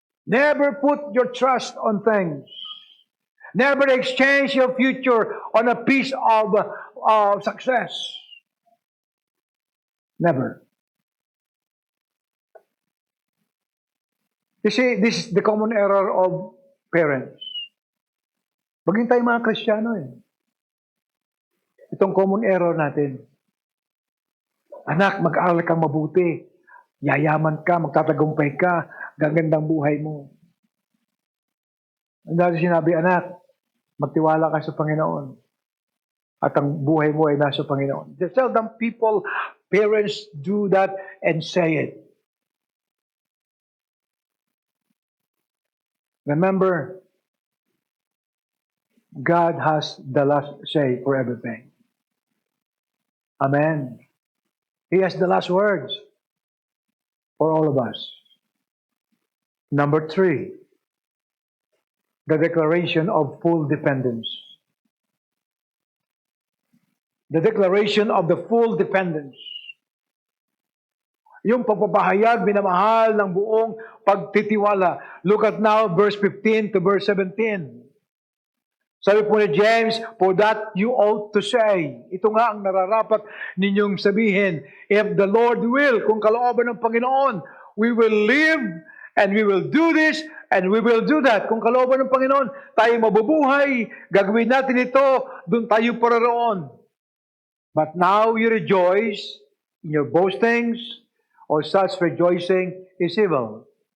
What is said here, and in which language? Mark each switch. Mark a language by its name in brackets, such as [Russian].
[English] Never put your trust on things. Never exchange your future on a piece of success. Never. You see, this is the common error of parents. [Filipino] Maging tayo mga Kristiyano eh. Itong [English] common error [Filipino] natin. Anak, mag-aaral kang mabuti. Yayaman ka, magtatagumpay ka, gagandang buhay mo. Ang dati sinabi, anak, magtiwala ka sa Panginoon. At ang buhay mo ay nasa Panginoon. [English] Seldom people, parents do that and say it. Remember, God has the last say for everything. Amen. He has the last words for all of us. Number 3, the declaration of full dependence. The declaration of the full dependence. [Filipino] Yung pagpapahayag, minamahal ng buong pagtitiwala. [English] Look at now, verse 15 to verse 17. [Filipino] Sabi po ni James, [English] for that you ought to say. [Filipino] Ito nga ang nararapat ninyong sabihin. [English] If the Lord will, [Filipino] kung kalooban ng Panginoon, [English] we will live and we will do this and we will do that. [Filipino] Kung kalooban ng Panginoon, tayo mabubuhay, gagawin natin ito, doon tayo pararoon. [English] But now you rejoice in your boastings, or such rejoicing is evil.